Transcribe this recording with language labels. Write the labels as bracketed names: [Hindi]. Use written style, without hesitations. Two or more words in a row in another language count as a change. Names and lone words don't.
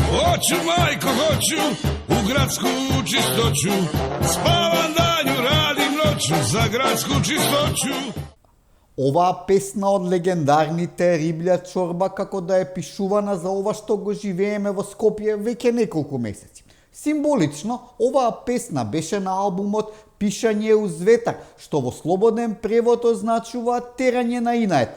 [Serbian] Hoću, majko, hoću, u gradsku čistoću. Spavam danju, radim noću, za gradsku čistoću. [Macedonian] Оваа песна од легендарните Риблја чорба како да е пишувана за ова што го живееме во Скопје веќе неколку месеци. Символично, оваа песна беше на албумот Пишање уз ветар, што во слободен превод означува терање на инает.